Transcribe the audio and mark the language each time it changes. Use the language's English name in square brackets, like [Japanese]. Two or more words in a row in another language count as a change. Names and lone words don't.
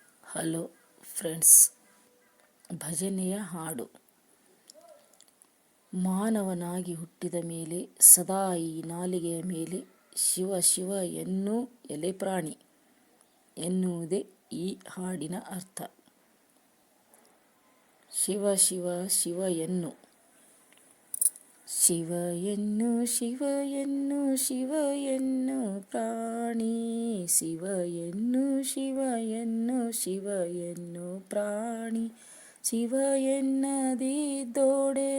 [English] hello friends, [Kannada] ಭಜನೆಯ ಹಾಡು. ಮಾನವನಾಗಿ ಹುಟ್ಟಿದ ಮೇಲೆ ಸದಾ ಈ ನಾಲಿಗೆಯ ಮೇಲೆ ಶಿವ ಶಿವ ಎನ್ನು ಎಲೆ ಪ್ರಾಣಿ ಎನ್ನುವುದೇ ಈ ಹಾಡಿನ ಅರ್ಥ. ಶಿವ ಶಿವ ಶಿವ ಎನ್ನು, ಶಿವ ಎನ್ನು ಶಿವ ಎನ್ನು ಶಿವ ಎನ್ನು ಪ್ರಾಣಿ, ಶಿವ ಎನ್ನು ಶಿವ ಎನ್ನು ಶಿವ ಎನ್ನು ಪ್ರಾಣಿ, ಶಿವ ಎನ್ನದಿದ್ದೋಡೆ